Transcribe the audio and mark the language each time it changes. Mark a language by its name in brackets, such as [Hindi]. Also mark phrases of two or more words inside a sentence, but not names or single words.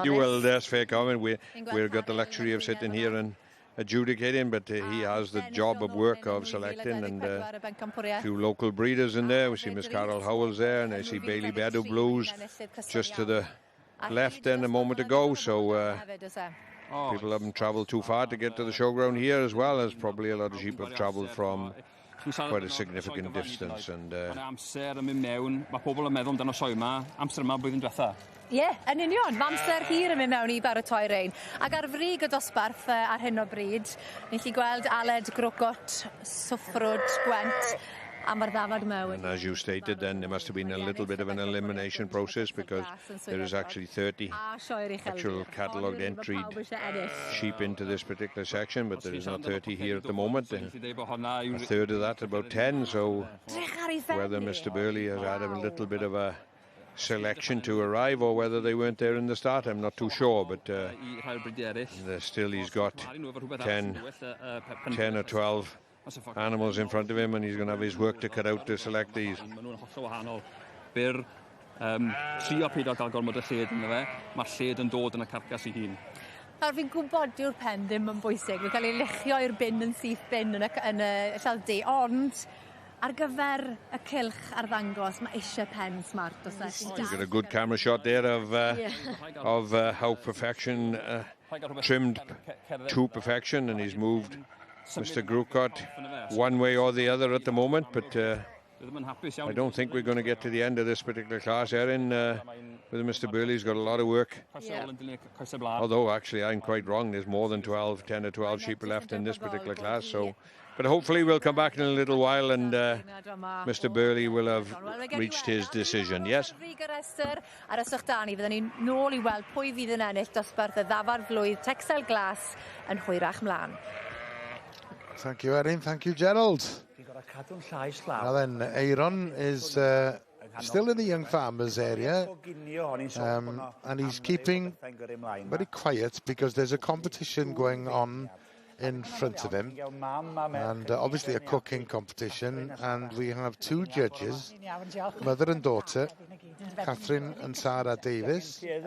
[English] You will, that's fair comment. We've got the luxury of sitting here and adjudicating, but he has the job of work of selecting, and a few local breeders in there. We see Miss Carol Howells there, and I see Bailey Bedu Blues just to the left then a moment ago, so people haven't travelled too far to get to the showground here, as well as probably a lot of sheep have travelled from quite a significant distance. And [Welsh] Ie, yn union. Mae amser hir yn mynd mewn I baratoi'r rein. Ac ar frig y dosbarth ar hyn o bryd, ni'n gallu gweld Aled, Grocot, Swffrwd, Gwent, a mae'r ddafad mewn. [English] And as you stated, then there must have been a little bit of an elimination process, because there is actually 30 actual catalogued entry sheep into this particular section, but there is not 30 here at the moment. A third of that, about 10, so whether Mr. Burley has had a little bit of a selection to arrive or whether they weren't there in the start. I'm not too sure, but still he's got 10 or 12 animals in front of him, and he's going to have his work to cut out to select these. [Welsh] Trio peidio gael gormod o lled ynddo fe, mae'r lled yn dod yn y carcas ei hun. Nawr fi'n gwybod yw'r pen ddim yn bwysig, mae'n cael ei luchio i'r bin yn syth bin yn y llawdi, ond ar gyfer y cylch arddangos, mae eisiau pen smart os eich. [English] You've got a good camera shot there of how perfection trimmed to perfection, and he's moved Mr. Grucott one way or the other at the moment, but I don't think we're going to get to the end of this particular class, Erin. With Mr. Burley's got a lot of work. Yeah. Although, actually, I'm quite wrong. There's more than 10 or 12 sheep left in this particular class. So, but hopefully we'll come back in a little while and Mr. Burley will have reached his decision. Yes? [Welsh] Ar ysych dan i, fydden ni'n nôl i weld pwy fydd yn ennill dosbarth y ddafar flwydd texel glas yn hwyrach mlaen. [English] Thank you, Erin. Thank you, Gerald. Now then, Aaron is still in the young farmers area, and he's keeping very quiet because there's a competition going on in front of him, and obviously a cooking competition, and we have two judges, mother and daughter, Catherine and Sarah Davis.